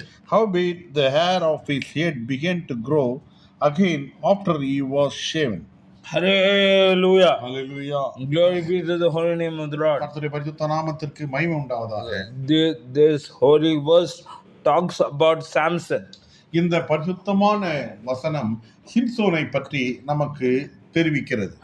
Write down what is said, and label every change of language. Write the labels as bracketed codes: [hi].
[en] Howbeit the hair of his head began to grow again after he was shaven. Hallelujah. Hallelujah. Glory be to the holy name of the Lord. [ta] கர்த்தருடைய பரிசுத்த நாமத்திற்கு மகிமை உண்டாவதாக. [en] This holy verse talks about Samson. [ta] இந்த பரிசுத்தமான வசனம் சிம்சோனை பற்றி நமக்கு தெரிவிக்கிறது.